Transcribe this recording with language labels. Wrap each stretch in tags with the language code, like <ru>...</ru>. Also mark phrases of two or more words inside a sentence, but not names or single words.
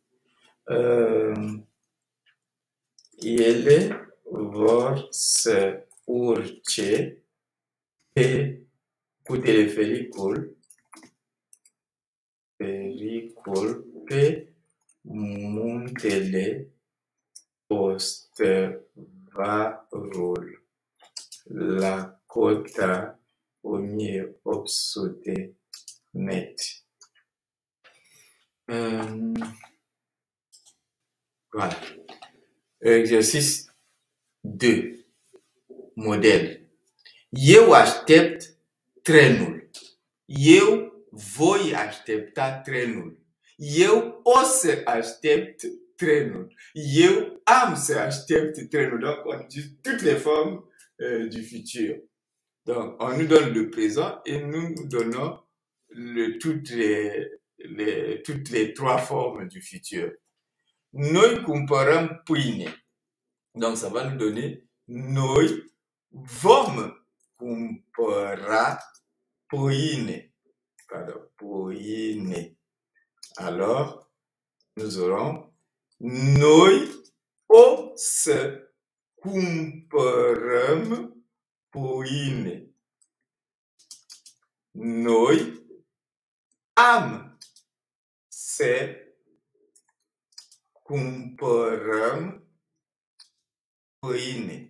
<ro>Ele vor să urce cu telefericul pe muntele Postăvarul la cota 1800 metri.</ro> <fr>Voilà. Exercice 2.</fr> <ro>Model. Eu aștept trenul. Eu voi aștepta trenul. Eu o să aștept trenul. Eu am să aștept trenul.</ro> <fr>Donc, on utilise toutes les formes du futur. Donc, on nous donne le présent et nous donnons toutes les trois formes du futur.</fr> <ro>Noi cumpărăm pâine.</ro> <fr>Donc, ça va nous donner</fr> <ro>noi vom cumpăra pâine.</ro> <fr>Pardon, pâine. Alors, nous aurons</fr> <ro>noi o să cumpărăm pâine. Noi am să cumpărăm pâine.</ro>